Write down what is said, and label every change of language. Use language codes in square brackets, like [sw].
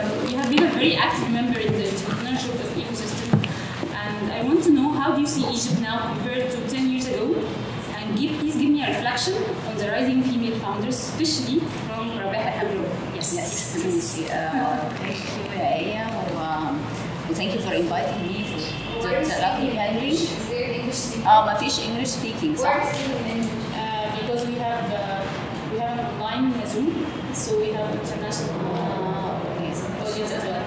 [en] You have been a very active member in the entrepreneurship ecosystem, and I want to know, how do you see Egypt now compared to 10 years ago? And please give me a reflection on the rising female founders, especially from Rabeha Agro. Yes. Thank you, Aya. Thank you for inviting me for the lovely gathering. [ar] ما فيش [en] English speaking, [ar] صح? [en] Because we have an online Zoom, so we have international audience as well.